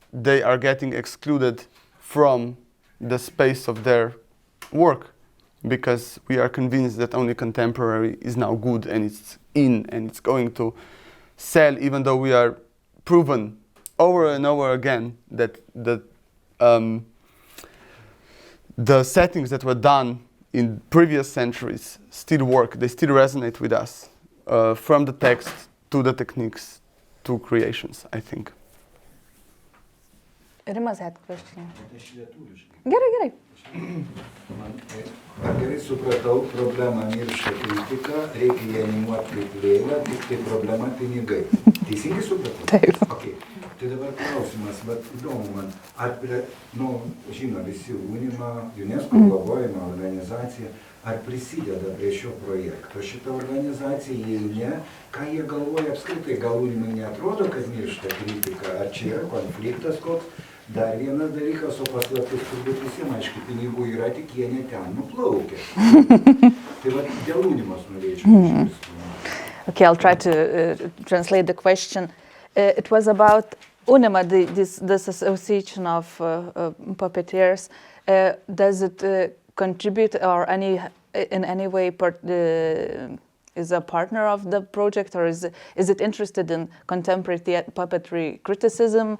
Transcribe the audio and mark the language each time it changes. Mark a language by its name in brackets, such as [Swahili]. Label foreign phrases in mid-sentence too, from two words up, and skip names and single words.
[English] They are getting excluded from the space of their work because we are convinced that only contemporary is now good and it's in and it's going to sell, even though we are proven over and over again that the settings that were done in previous centuries still work, they still resonate with us, from the text to the techniques to creations, I think. Rimas had a question. [Lithuanian] Gerai. Ar gerai supratau, problema miršta kritika, reikia ją animuoti kaip Lėlę, tik tai problema pinigai. Teisingai supratau? Taip. Okay. Tai dabar klausimas, bet įdomu man, ar žino visi UNIMA, UNESCO globojama organizacija, ar prisideda prie šio projekto šitą organizaciją, jei ne, ką jie galvoja apskritai, gal UNIMai neatrodo, kad miršta kritika, ar čia yra konfliktas koks? Dar vienas dalykas, o paslaptis turbūt visiems, aišku, pinigų yra, tik jie ne ten nuplaukia. Tai va, dėl UNIMos norėčiau. [English] Okay, I'll try to translate the question. It was about Unima, this association of puppeteers, does it contribute or in any way is a partner of the project, or is it interested in contemporary puppetry criticism?